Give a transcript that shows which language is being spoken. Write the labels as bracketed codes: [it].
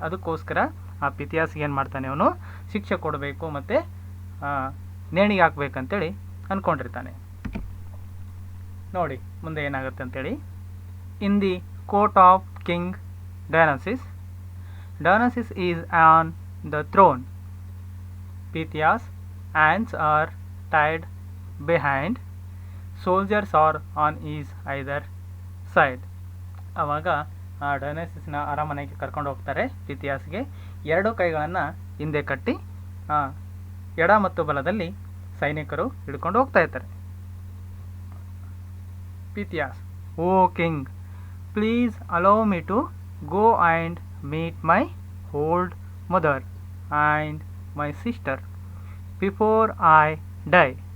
[kn] ಅದಕ್ಕೋಸ್ಕರ ಆ ಪಿಥಿಯಾಸ್ಗೆ ಏನು ಮಾಡ್ತಾನೆ, ಅವನು ಶಿಕ್ಷೆ ಕೊಡಬೇಕು ಮತ್ತು ನೇಣಿಗೆ ಹಾಕ್ಬೇಕಂತೇಳಿ ಅಂದ್ಕೊಂಡಿರ್ತಾನೆ. ನೋಡಿ ಮುಂದೆ ಏನಾಗುತ್ತೆ ಅಂತೇಳಿ. [en] In the court of king Dionysius is on the throne. Pythias hands are tied behind. Soldiers are on his either side. [kn] ಆವಾಗ ಆ ಡಯಾನಸಿಸ್ನ ಅರಮನೆಗೆ ಕರ್ಕೊಂಡು ಹೋಗ್ತಾರೆ. ಪಿಥಿಯಾಸ್ಗೆ ಎರಡು ಕೈಗಳನ್ನು ಹಿಂದೆ ಕಟ್ಟಿ ಎಡ ಮತ್ತು ಬಲದಲ್ಲಿ ಸೈನಿಕರು ಹಿಡ್ಕೊಂಡು ಹೋಗ್ತಾ ಇರ್ತಾರೆ. [en] Pythias, oh king, please allow me to go and meet my old mother and my sister before I die.